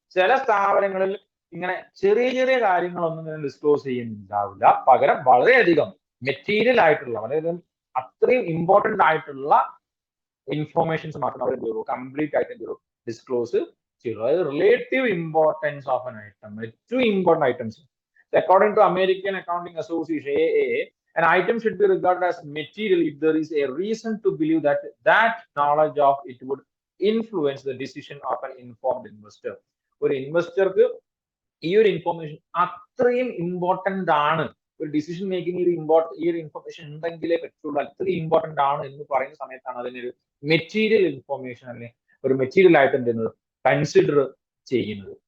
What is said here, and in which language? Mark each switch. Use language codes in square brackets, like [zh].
[ml] ചില സ്ഥാപനങ്ങളിൽ ഇങ്ങനെ ചെറിയ ചെറിയ കാര്യങ്ങളൊന്നും ഇങ്ങനെ ഡിസ്ക്ലോസ് ചെയ്യുന്നുണ്ടാവില്ല. പകരം വളരെയധികം മെറ്റീരിയൽ ആയിട്ടുള്ള, വളരെയധികം അത്രയും ഇമ്പോർട്ടന്റ് ആയിട്ടുള്ള ഇൻഫോർമേഷൻസ് മാത്രം അവർ എന്ത് ചെയ്യുള്ളൂ, കംപ്ലീറ്റ് ആയിട്ട് എന്ത് ചെയ്യുള്ളൂ, ഡിസ്ക്ലോസ് ചെയ്യുള്ളൂ. അതായത് [en] relative importance of an item, [ml] ഏറ്റവും important items. [en] According to American Accounting Association (AAA), an item should be regarded as material if there is a reason to believe that that knowledge of it would influence the decision of an informed investor. [ml] ഒരു ഇൻവെസ്റ്റർക്ക് ഈ ഒരു information അത്രയും important ആണ്, ഒരു decision making ഈ ഒരു information ഉണ്ടെങ്കിലേ പറ്റുള്ളൂ, അത്രയും ഇമ്പോർട്ടന്റ് ആണ് എന്ന് പറയുന്ന സമയത്താണ് അതിനൊരു മെറ്റീരിയൽ ഇൻഫോർമേഷൻ അല്ലെങ്കിൽ ഒരു മെറ്റീരിയൽ ആയിട്ട് എന്ത് ചെയ്യുന്നത്, കൺസിഡർ ചെയ്യുന്നത്.